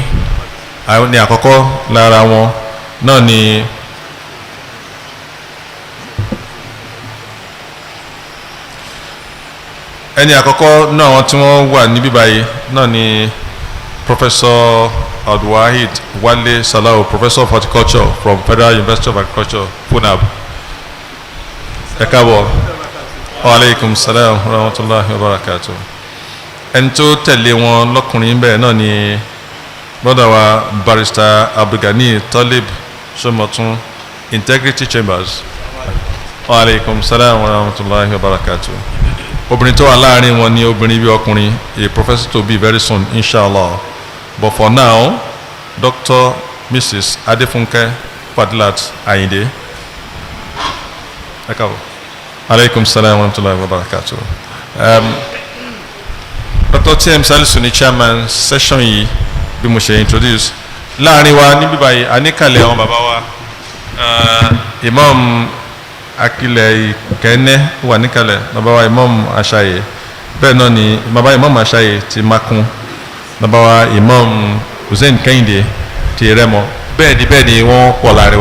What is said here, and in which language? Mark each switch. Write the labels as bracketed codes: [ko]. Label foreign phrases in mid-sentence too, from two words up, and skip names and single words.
[yo] Àwọn ní àkọ́kọ́ lára wọn náà ni ẹni àkọ́kọ́ náà wọn tí wọ́n wà níbí báyìí náà ni Professor Abdulwahid Wale Salau, [en] Professor of Horticulture from Federal University of Agriculture, Funab. [yo] Ẹ káàbọ̀. [ar] وعليكم السلام ورحمة الله وبركاته. [yo] Ẹni tó tẹ̀lé wọn lọ́kùnrin bẹ́ẹ̀ náà ni brother wa Barrister Abdulgani Talib Somotun, Integrity Chambers. [ar] وعليكم السلام ورحمة الله وبركاته. [yo] Obìnrin tó wà láàrin wọn ni obìnrin bí ọkùnrin, [en] a professor to be very soon inshallah. But for now, Dr. Mrs. Adefunke Fadilat Ayinde. [yo] Ẹ káàbọ̀. [ar] عليكم السلام ورحمة الله وبركاته. [yo] Dr. T.M. Salisu ni [en] chairman session [yo] yìí bí mo ṣe introduce. Láàrin wa níbí báyìí àníkàlẹ̀ àwọn bàbá wa Imam Akilẹ̀ Ìkẹ́nẹ́ wà níkàlẹ̀, bàbá wa Imam Aṣáyè, bẹ́ẹ̀ náà ni bàbá Imam Aṣáyè ti Makun, bàbá wa Imam Hussein Kẹ́hìndé ti Rẹ́mọ, bẹ́ẹ̀ ni wọ́n pọ̀ láàrin wa.